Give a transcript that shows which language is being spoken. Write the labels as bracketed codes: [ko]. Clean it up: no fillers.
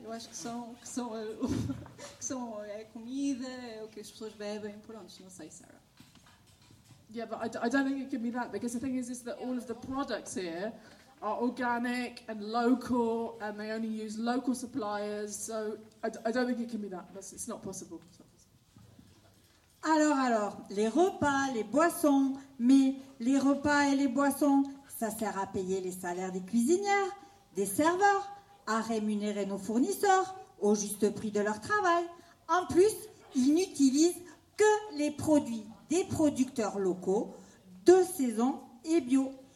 [pt] Eu acho que são comida, o que as pessoas bebem. Pronto, não sei, Sarah. [en] Yeah, but I don't think it can be that. Because the thing is that all of the products here are organic and local, and they only use local suppliers, so I don't think it can be that. It's not possible. [fr] Alors, les repas, les boissons, mais les repas et les boissons, ça sert à payer les salaires des cuisinières, des serveurs, à rémunérer nos fournisseurs au juste prix de leur travail. En plus, ils n'utilisent que les produits des producteurs locaux, de saison et bio.